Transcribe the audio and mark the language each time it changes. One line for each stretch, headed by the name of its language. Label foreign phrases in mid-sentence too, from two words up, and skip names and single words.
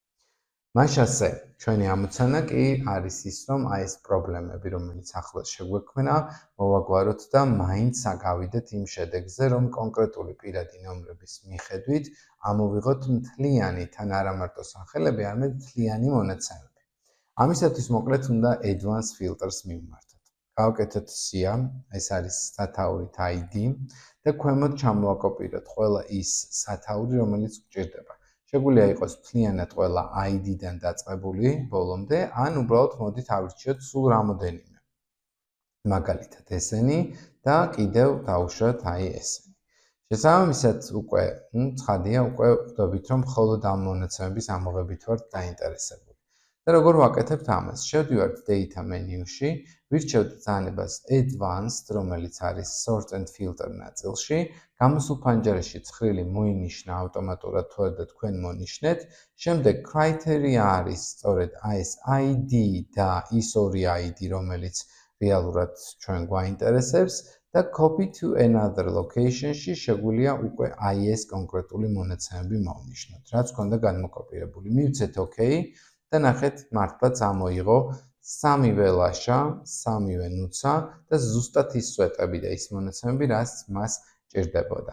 Georgian: მაშასე, ჩვენი ამოცანა კი არის ის, რომ აი ეს პრობლემები, რომელიც ახლა შეგვექმნა, მოვაგვაროთ და მაინც გავიდეთ იმ შედეგზე, რომ კონკრეტული პირადი ნომრების მიხედვით ამოვიღოთ მთლიანი, თან არა მარტო სახელები, არამედ მთლიანი მონაცემები. ამისათვის მოკლედ უნდა
English: advanced filters
Georgian: მივმართოთ. გავაკეთოთ სია, ეს არის სათაურით ID და ქვემოთ ჩამოვაკოპიროთ ყველა ის სათაური, რომელიც გვჭირდება. შეგვიძლია იყოს მთლიანად ყველა ID-დან დაწყებული ბოლომდე, ან უბრალოდ მოდით ავირჩიოთ სულ რამოდენიმე. მაგალითად ესენი და კიდევ დავუშვათ აი ესენი. შესაბამისად უკვე, ცხადია, უკვე ხვდებით, რომ მხოლოდ ამ მონაცემების ამოღებით ვართ დაინტერესებული. და როგორ ვაკეთებთ ამას? შევდივართ
English: data menu-
Georgian: ში, ვირჩევთ ძალებას advanced, რომელიც არის
English: sort and filter
Georgian: ნაწილში, გამოსულ ფანჯარაში ცხრილი მოინიშნა ავტომატურად თუ არა და თქვენ მონიშნეთ, შემდეგ criteria არის სწორედ ეს ID და ის ორი ID, რომელიც რეალურად ჩვენ გვაინტერესებს და
English: copy to another location-
Georgian: ში შეგვიძლია უკვე აი ეს კონკრეტული მონაცემები მოვნიშნოთ, რაც გვქონდა განმოკოპირებული. მივცეთ OK და ნახეთ, მართლაც ამოიღო 3-ვე ლაშა, 3-ვე ნუცა და ზუსტად ის სვეტები და ის მონაცემები, რაც მას ჭირდებოდა.